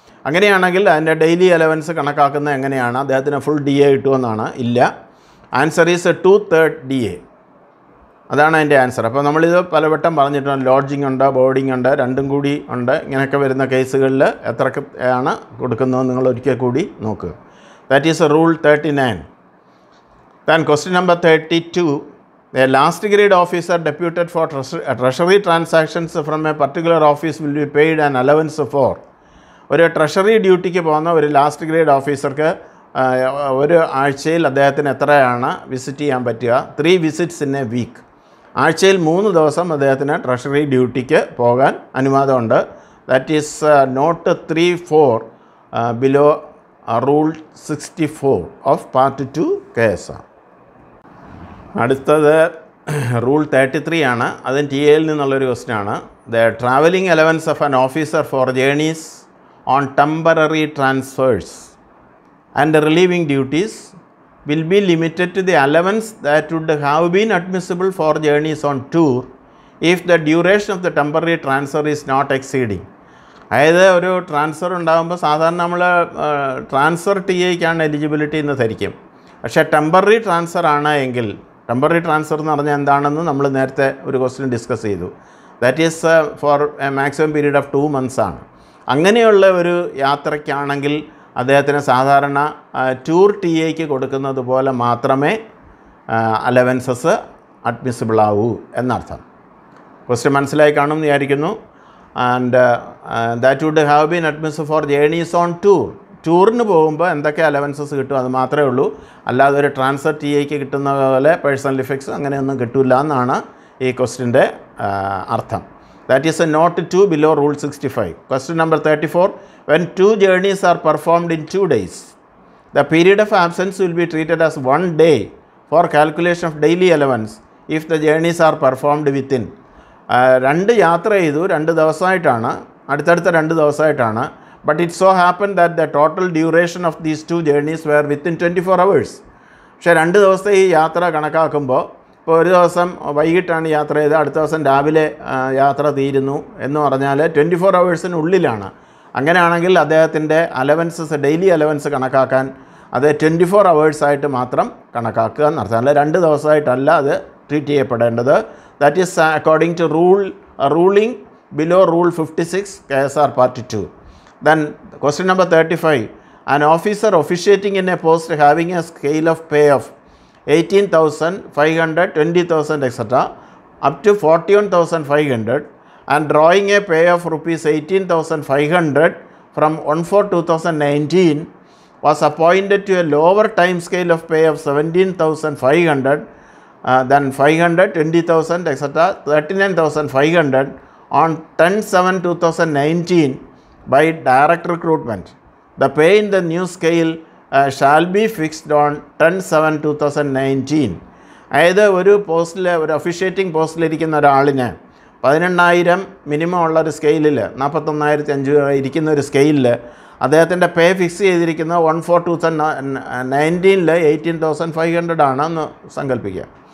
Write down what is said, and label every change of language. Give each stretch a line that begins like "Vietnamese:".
Malayalam: അങ്ങനെയാണെങ്കിൽ അതിൻ്റെ daily allowance കണക്കാക്കുന്നത് എങ്ങനെയാണ്? അദ്ദേഹത്തിന് ഫുൾ DA കിട്ടുമെന്നാണ്? ഇല്ല.
English: Answer is 2/3 DA.
Malayalam: അതാണ് അതിൻ്റെ ആൻസർ. അപ്പോൾ നമ്മളിത് പലവട്ടം പറഞ്ഞിട്ടുണ്ട്. ലോഡ്ജിങ് ഉണ്ട്, ബോർഡിംഗ് ഉണ്ട്, രണ്ടും കൂടി ഉണ്ട്. ഇങ്ങനെയൊക്കെ വരുന്ന കേസുകളിൽ എത്രയാണ് കൊടുക്കുന്നതെന്ന് നിങ്ങൾ ഒരിക്കൽ കൂടി നോക്കുക.
English: That is rule 39. Then question number 32. A last grade officer deputed for treasury transactions from a particular office will be paid an allowance for.
Malayalam: ഒരു ട്രഷറി ഡ്യൂട്ടിക്ക് പോകുന്ന ഒരു ലാസ്റ്റ് ഗ്രേഡ് ഓഫീസർക്ക് ഒരു ആഴ്ചയിൽ അദ്ദേഹത്തിന് എത്രയാണ് വിസിറ്റ് ചെയ്യാൻ പറ്റുക?
English: 3 visits in a week.
Malayalam: ആഴ്ചയിൽ 3 ദിവസം അദ്ദേഹത്തിന് ട്രഷറി ഡ്യൂട്ടിക്ക് പോകാൻ അനുവാദമുണ്ട്.
English: That is not 3/4 below rule 64 of part 2 KSR.
Malayalam: അടുത്തത് റൂൾ 33 ആണ്. അതും TA-യിൽ നിന്നുള്ളൊരു ക്വസ്റ്റ്യനാണ്.
English: The travelling allowance of an officer for journeys on temporary transfers and relieving duties will be limited to the allowance that would have been admissible for journeys on tour if the duration of the temporary transfer is not exceeding.
Malayalam: അതായത് ഒരു transfer ഉണ്ടാകുമ്പോൾ സാധാരണ നമ്മൾ transfer TA-ക്കാണ് eligibility എന്ന് ധരിക്കും. പക്ഷേ temporary transfer ആണ് എങ്കിൽ, ടെമ്പററി ട്രാൻസ്ഫർ എന്ന് പറഞ്ഞാൽ എന്താണെന്ന് നമ്മൾ നേരത്തെ ഒരു ക്വസ്റ്റ്യൻ ഡിസ്കസ് ചെയ്തു.
English: that is for a maximum period of 2 months
Malayalam: ആണ്. അങ്ങനെയുള്ള ഒരു യാത്രയ്ക്കാണെങ്കിൽ അദ്ദേഹത്തിന് സാധാരണ ടൂർ TA-ക്ക് കൊടുക്കുന്നത് പോലെ മാത്രമേ അലവൻസസ് അഡ്മിസിബിൾ ആവൂ എന്നർത്ഥം. ക്വസ്റ്റ്യൻ മനസ്സിലായി കാണും എന്ന് വിചാരിക്കുന്നു.
English: And that would have been admissible for journeys on tour.
Malayalam: ടൂറിന് പോകുമ്പോൾ എന്തൊക്കെ അലവൻസസ് കിട്ടും അത് മാത്രമേ ഉള്ളൂ. അല്ലാതെ ഒരു ട്രാൻസ്ഫർ TA-ക്ക് കിട്ടുന്ന പോലെ പേഴ്സണൽ ഇഫക്ട്സ് അങ്ങനെയൊന്നും കിട്ടില്ല എന്നാണ് ഈ ക്വസ്റ്റ്യൻ്റെ അർത്ഥം.
English: That is a note 2 below rule 65. Question number 34. When 2 journeys are performed in 2 days, the period of absence will be treated as 1 day for calculation of daily allowance if the journeys are performed within.
Malayalam: 2 യാത്ര ചെയ്തു, 2 ദിവസമായിട്ടാണ്, അടുത്തടുത്ത 2 ദിവസമായിട്ടാണ്.
English: But it so happened that the total duration of these 2 journeys were within 24 hours.
Malayalam: പക്ഷേ 2 ദിവസത്തെ ഈ യാത്ര കണക്കാക്കുമ്പോൾ ഇപ്പോൾ ഒരു ദിവസം വൈകിട്ടാണ് യാത്ര ചെയ്ത് അടുത്ത ദിവസം രാവിലെ യാത്ര തീരുന്നു എന്ന് പറഞ്ഞാൽ 24 hours-നുള്ളിലാണ്. അങ്ങനെയാണെങ്കിൽ അദ്ദേഹത്തിൻ്റെ അലവൻസസ്, ഡെയിലി അലവൻസ് കണക്കാക്കാൻ അത് 24 hours ആയിട്ട് മാത്രം കണക്കാക്കുക എന്നർത്ഥം. അല്ല 2 ദിവസമായിട്ടല്ല അത് treat ചെയ്യപ്പെടേണ്ടത്.
English: That is according to ruling below rule 56 KSR part 2. Then question number 35. An officer officiating in a post having a scale of pay of 18,500, 20,000 etc. up to 41,500 and drawing a pay of rupees 18,500 from 1/4/2019 was appointed to a lower time scale of pay of 17,500, then 500, 20,000 etc. 39,500 on 10/7/2019 by direct recruitment. The pay in the new scale shall be fixed on 10/7/2019.
Malayalam: അതായത് ഒരു പോസ്റ്റിൽ, ഒരു officiating പോസ്റ്റിലിരിക്കുന്ന ഒരാളിന് 18,000 minimum ഉള്ളൊരു സ്കെയിലിൽ, 41,500 ഇരിക്കുന്ന ഒരു സ്കെയിലിൽ അദ്ദേഹത്തിൻ്റെ പേ ഫിക്സ് ചെയ്തിരിക്കുന്നത് 1/4/2019 18,500 ആണെന്ന് സങ്കല്പിക്കുക.